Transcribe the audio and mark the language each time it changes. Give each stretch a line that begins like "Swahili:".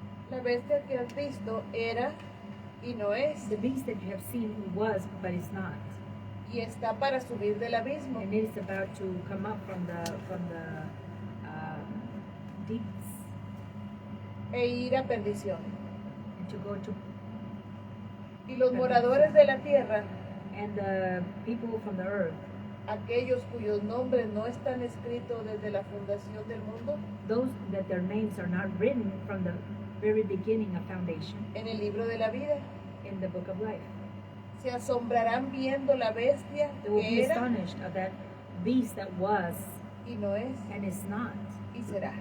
Spanish: La bestia que has visto era y no es,
English: The beast that you have seen was, but is not,
Spanish: y está para subir del abismo,
English: and it is about to come up from the deeps
Spanish: e ir a perdición.
English: and to go to,
Spanish: Y los moradores de la tierra,
English: and the people from the earth,
Spanish: aquellos cuyos nombres no están escritos desde la fundación del mundo,
English: those that their names are not written from the very beginning of foundation
Spanish: en el libro de la vida,
English: in the book of life,
Spanish: se asombrarán viendo la bestia
English: they will be
Spanish: que era
English: astonished at that beast that was
Spanish: y no es
English: and is not.
Spanish: y será.